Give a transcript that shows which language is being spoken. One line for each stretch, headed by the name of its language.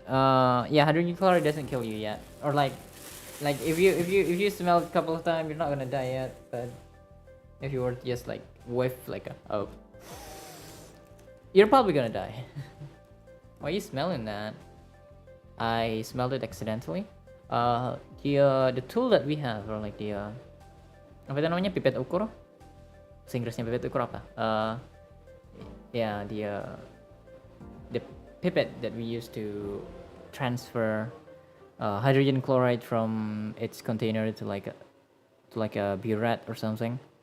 English: Yeah, hydrogen chloride doesn't kill you yet. Or like if you smell it a couple of times, you're not gonna die yet. But if you were to just like whiff like you're probably gonna die. Why are you smelling that? I smelled it accidentally. The tool that we have, or like
Indonesian: apa itu namanya, pipet ukur. Bahasa Inggrisnya pipet ukur apa?
English: Yeah, the pipet that we use to transfer hydrogen chloride from its container to like a burette or something.